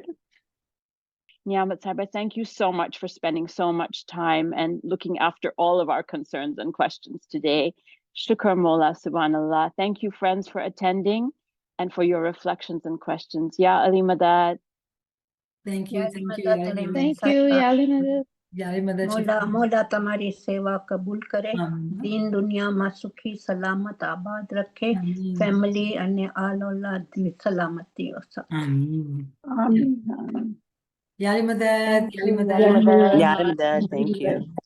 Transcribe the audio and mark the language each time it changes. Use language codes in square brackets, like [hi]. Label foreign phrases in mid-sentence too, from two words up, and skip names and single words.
[en] Niamat Sahaba, thank you so much for spending so much time and looking after all of our concerns and questions today. [ar] شكر مولى، سبحان الله. [en] Thank you, friends, for attending and for your reflections and questions. [ar] يا علي مدد. [en] Thank you, [ar] Ya [en] thank you, [ar] Madad, يا علي Ali Madad. [en] Thank you, [ar] يا علي مدد. يا علي مدد. [gu] મોલા તમારી સેવા કબૂલ કરે, આમીન. દીન દુનિયામાં સુખી સલામત આબાદ રખે, આમીન. ફેમિલી અને આલ ઔલાદની સલામતી આમીન. Amin. [ar] يا علي مدد. [en] Thank [ar] يا علي [en] you, [ar] Madad. يا علي مدد. [en] Yeah, I'm dead. Thank you.